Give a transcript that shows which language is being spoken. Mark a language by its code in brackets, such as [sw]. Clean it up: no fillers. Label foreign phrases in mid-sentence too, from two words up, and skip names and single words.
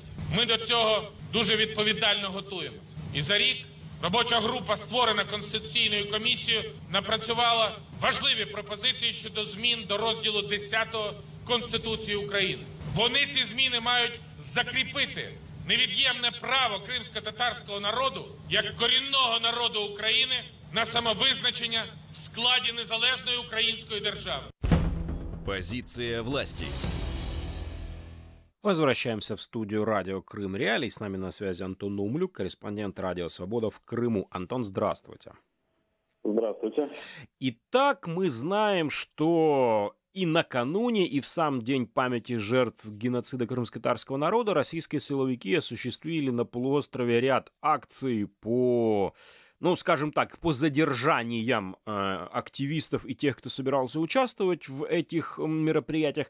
[uk] Ми до цього дуже відповідально готуємося. І за рік робоча група, створена Конституційною комісією, напрацювала важливі пропозиції щодо змін до розділу 10 Конституції України. Вони ці зміни мають закріпити невід'ємне право кримсько-татарського народу, як корінного народу України, на самовизначення в складі незалежної української держави. [ru] Позиция власти. Возвращаемся в студию радио «Крым Реалий». С нами на связи Антон Наумлюк, корреспондент «Радио Свобода» в Крыму. Антон, здравствуйте. Здравствуйте. Итак, мы знаем, что и накануне, и в сам день памяти жертв геноцида крымско-татарского народа российские силовики осуществили на полуострове ряд акций по, ну, скажем так, по задержаниям активистов и тех, кто собирался участвовать в этих мероприятиях.